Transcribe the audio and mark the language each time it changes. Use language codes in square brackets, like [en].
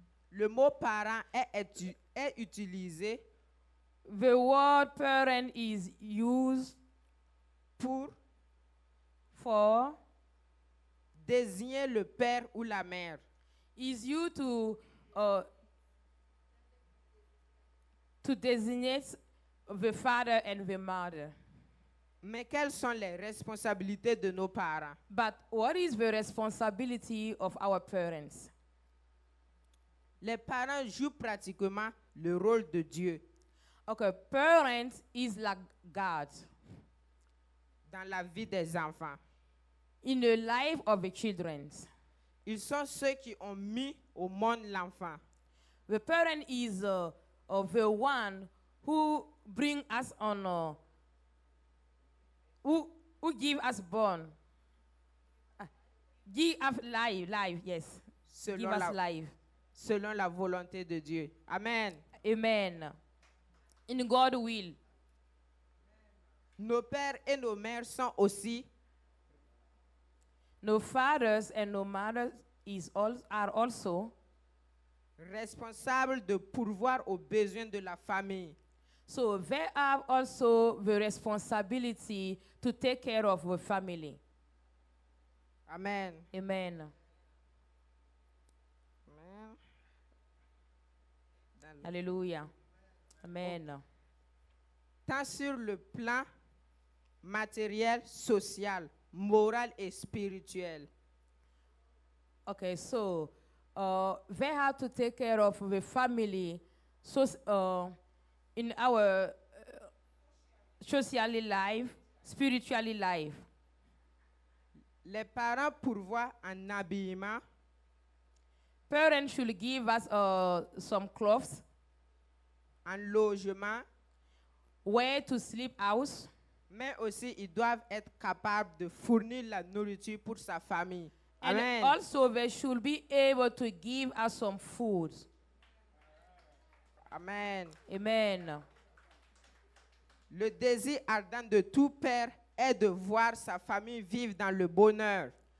[fr] le mot parent est utilisé [en] the word parent is used for [fr] désigner le père ou la mère. [en] is used to designate the father and the mother. [fr] Mais quelles sont les responsabilités de nos parents? [en] But what is the responsibility of our parents? [fr] Les parents jouent pratiquement le rôle de Dieu [en] Okay, parents is like God [fr] dans la vie des enfants. [en] in the life of the children. [fr] Ils sont ceux qui ont mis au monde l'enfant. [en] The parent is the one who bring us on, who give us born, give us life, yes, give [fr] selon [en] us [fr] la, [en] life. [fr] selon la volonté de Dieu. [en] Amen. Amen. In God's will. [fr] Nos pères et nos mères sont aussi [en] No fathers and no mothers are also [fr] responsables de pourvoir aux besoins de la famille. [en] so they have also the responsibility to take care of the family. Amen. Amen. Amen. [fr] Dans le- [en] Hallelujah. Amen. [fr] Tant sur le plan matériel, social, moral et spirituel. [en] Okay, so they have to take care of the family. So in our socially life, spiritually life. [fr] Les parents pourvoient en habillement, [en] Parents should give us some clothes, [fr] en logement, [en] where to sleep house, [fr] mais aussi ils doivent être capables de fournir la nourriture pour sa famille. [en] and Amen. also they should be able to give us some food. Amen. Amen. [fr] Le désir ardent de tout père est de voir sa famille vivre dans le bonheur.